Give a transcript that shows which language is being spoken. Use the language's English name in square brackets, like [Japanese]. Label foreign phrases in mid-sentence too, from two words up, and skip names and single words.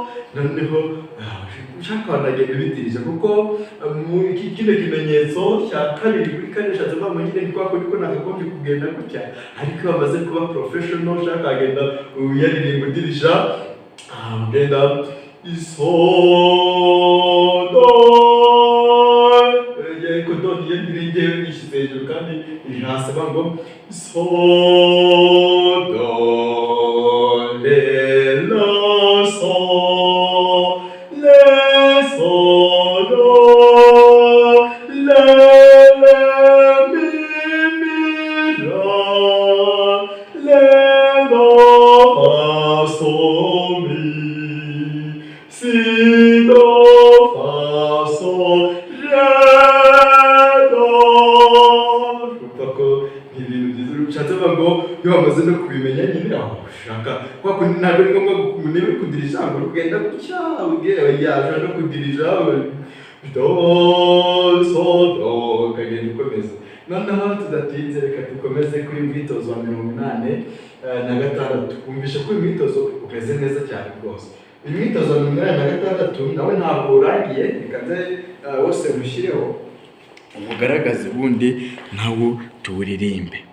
[Kinyarwanda] Noneho kudirija, kuko kino kimenyetso cya kabiri kuri kane nshatse kuvuga ngo nyine ni kwa kundi ko nagagombye kugenda gutya, ariko iyo bamaze kuba professional ushaka kagenda uyaririmba udirija, ugenda isodo ko do niyo ndiringe yishyize hejuru kandi iri hasi ngo isodo le la so le so do le mi mi la le do fa so mi si do fa so re do. Urumva ko ni ibintu byiza ushatse ngo iyo wamaze no kubimenya nyine aho ushaka kwa kundi ntabwo ari ngombwa niba kudirija ngo ugenda gutya ubwira yaje no kudirija do so do kagenda ukomeza. Noneho tudatinze reka dukomeze kuri mwitozo wa 86. Wumvishe ko uyu mwitozo umeze neza cyane rwose. Uyu mwitozo wa 86 nawe ntabwo urangiye, reka nze wose mushyireho umugaragaze ubundi nawo tuwuririmbe.